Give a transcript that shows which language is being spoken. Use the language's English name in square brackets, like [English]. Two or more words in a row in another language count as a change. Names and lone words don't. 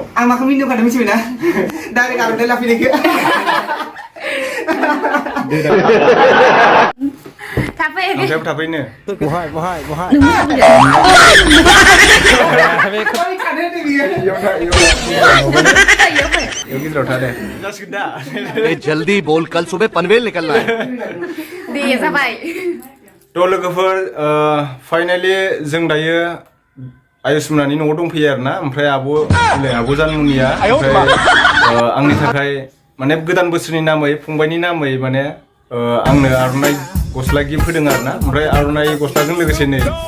[Bodo] आं माखौ मिनिनो खादों मिथिबायना डाइरेक्ट आर'नाइ लाफैनायखौ थाफै आंखायाबो थाफैनो बहाय बेयाव गेजेराव थादे जासिगोन दा [Hindi] जल्दी बोल कल सुबह पनवेल निकलना है [Bodo] दे जाबाय थ' लोगोफोर फाइनालि जों दायो आयुष्माननि न'आव दंफैयो आरोना ओमफ्राय आब' जानमुनिया ओमफ्राय आंनि थाखाय माने गोदान बोसोरनि नामै फंबायनि नामै माने आंनो आर'नाइ गस्ला गिफ्ट होदों आरोना ओमफ्राय आर'नाइ गस्लाजों लोगोसे नै